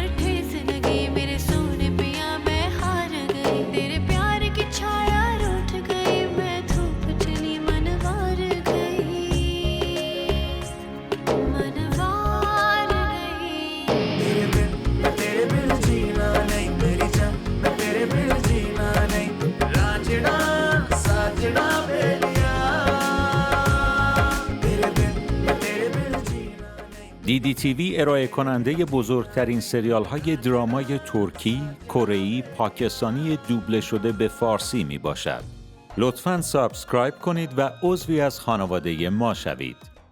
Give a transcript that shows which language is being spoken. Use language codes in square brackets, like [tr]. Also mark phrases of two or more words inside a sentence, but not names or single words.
[hi] ठेस लगी, मेरे सोने पिया मैं हार गई, तेरे प्यार की छाया रूठ गई, मैं धूप चली मनवार गई, मनवार गई। तेरे बिन जीना नहीं मेरी जान, मैं तेरे बिन जीना नहीं, रांझना साजना बेलिया, तेरे बिन जीना नहीं। [fa] DDTV ارائه کننده بزرگترین سریال های درامای ترکی، کره‌ای، پاکستانی دوبله شده به فارسی می باشد. لطفاً سابسکرایب کنید و عضوی از خانواده ما شوید.